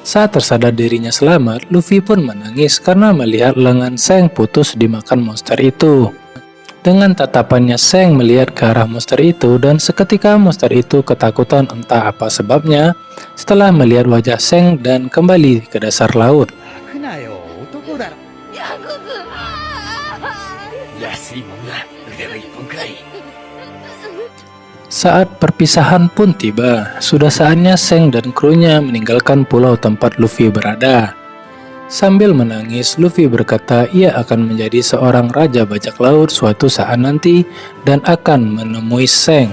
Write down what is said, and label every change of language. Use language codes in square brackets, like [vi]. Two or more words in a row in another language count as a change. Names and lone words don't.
[id] Saat tersadar dirinya selamat, Luffy pun menangis karena melihat lengan Seng putus dimakan monster itu. Dengan tatapannya, Seng melihat ke arah monster itu dan seketika monster itu ketakutan entah apa sebabnya setelah melihat wajah Seng dan kembali ke dasar laut. [ja] 泣くなよ、男だろ。安いもんだ、腕の一本くらい。 [id] Saat perpisahan pun tiba, sudah saatnya Seng dan krunya meninggalkan pulau tempat Luffy berada. Sambil menangis, Luffy berkata ia akan menjadi seorang raja bajak laut suatu saat nanti dan akan menemui Seng.